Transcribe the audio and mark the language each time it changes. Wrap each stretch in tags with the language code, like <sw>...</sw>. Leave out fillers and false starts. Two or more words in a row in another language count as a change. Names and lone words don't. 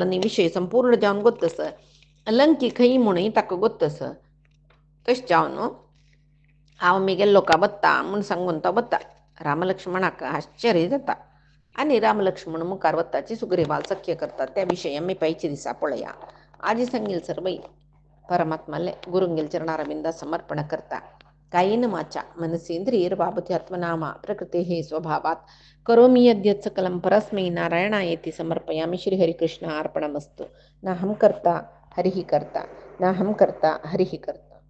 <kok>नी विशय संपूर्ण जावन गोत्तस लंकी खंय म्हणून ताका गोत्तस तशें जावन हांव मिगेल्लो का बत्ता म्हूण सांगून तो बत्ता रामलक्ष्मणाक आश्चर्य जाता आनी रामलक्ष्मण मुखार वताची सुग्रीवाल सख्य करतात त्या विशय आमी पायचे दिसा पळया आजी सांगेल सर्वई परमात्माले गुरुंगेल चरणारविंदा समर्पण करता</kok> <sa>कायेन वाचा मनसेंद्रियर बाबध्यात्मनामा प्रकृतेः स्वभावात् करोमि यद्यत् सकलं परस्मै नारायणायेति समर्पयामि श्रीहरिकृष्ण अर्पणमस्तु नाहं कर्ता हरिः कर्ता नाहं कर्ता हरिः कर्ता</sa>